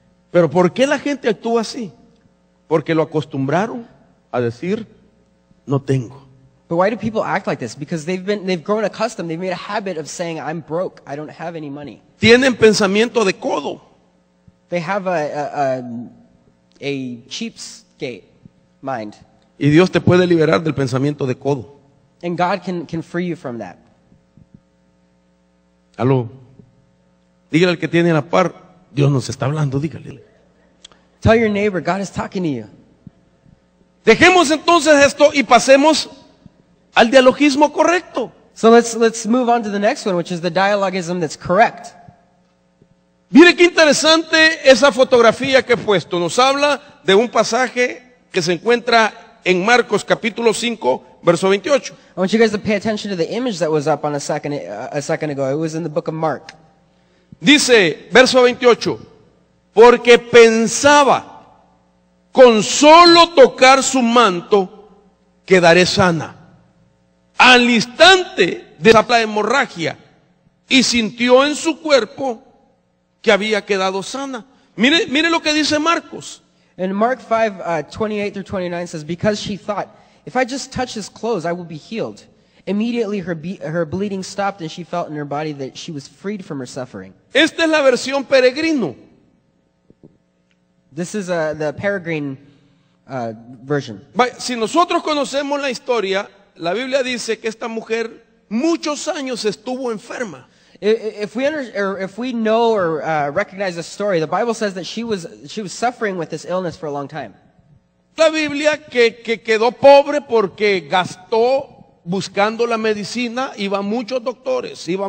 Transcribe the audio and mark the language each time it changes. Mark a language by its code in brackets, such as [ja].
[es] Pero ¿por qué la gente actúa así? Porque lo acostumbraron a decir, no tengo. [en] But why do people act like this? Because they've grown accustomed, they've made a habit of saying, I'm broke, I don't have any money. [es] Tienen pensamiento de codo. [en] They have a cheapskate mind. [es] Y Dios te puede liberar del pensamiento de codo. [en] And God can free you from that. [es] Aló. Dígale al que tiene a la par, Dios nos está hablando, dígale. [en] Tell your neighbor, God is talking to you. [es] Dejemos entonces esto y pasemos al dialogismo correcto. [en] So let's move on to the next one, which is the dialogism that's correct. [es] Mire qué interesante esa fotografía que he puesto. Nos habla de un pasaje que se encuentra en Marcos capítulo 5, verso 28. [en] I want you guys to pay attention to the image that was up on a second ago. It was in the book of Mark. [es] Dice, verso 28, porque pensaba, con solo tocar su manto, quedaré sana. Al instante de la hemorragia, y sintió en su cuerpo que había quedado sana. Mire lo que dice Marcos. [en] And Mark 5, 28 through 29 says, because she thought, if I just touch his clothes, I will be healed. Immediately her bleeding stopped and she felt in her body that she was freed from her suffering. [es] Esta es la versión peregrino. [en] This is the Peregrine version. [es] Si nosotros conocemos la historia, la Biblia dice que esta mujer muchos años estuvo enferma. [en] If we know or recognize the story, the Bible says that she was suffering with this illness for a long time. [es] La Biblia que quedó pobre porque gastó buscando la medicina, iba a muchos doctores.